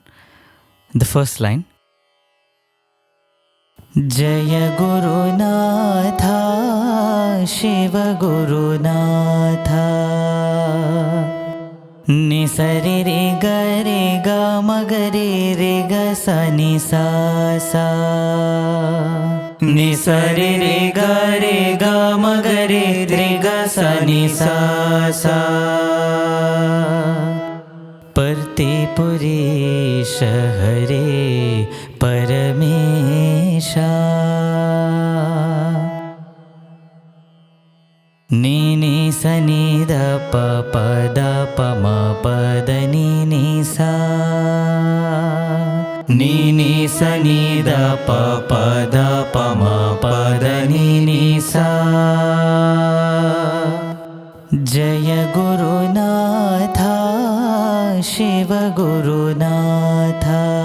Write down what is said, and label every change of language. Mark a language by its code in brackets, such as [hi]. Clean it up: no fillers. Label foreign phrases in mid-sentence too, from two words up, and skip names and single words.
[en] The first line. [sa] जय गुरु नाथ शिव गुरु नाथ नि सरि रे ग म ग रे ग स नि स स नि सरि रे ग म ग रे ग स नि स स पर्ति पुरीश हरे परमेश नि स नि ध प म प ध नि स नि स नि ध प म प ध नि स जय गुरु नाथ शिव गुरु नाथ